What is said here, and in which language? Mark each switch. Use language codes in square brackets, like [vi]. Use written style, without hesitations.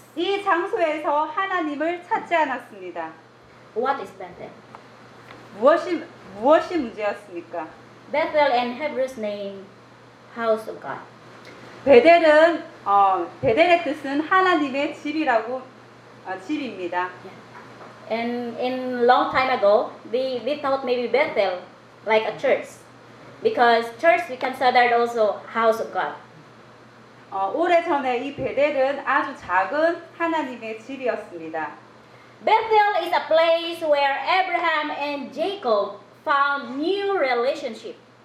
[ko] 이 장소에서 하나님을 찾지 않았습니다. [en] What is Bethel? [ko] 무엇이 문제였습니까? [en] Bethel in Hebrew's name, house of God. [ko] 베델은 베델의 뜻은 하나님의 집이라고 집입니다. [en] Yeah. And in long time ago, we thought maybe Bethel like a church, because church we considered also house of God. [ko] 오래 전에 이 베델은 아주 작은 하나님의 집이었습니다. [en] Bethel is a place where Abraham and Jacob found new relationship.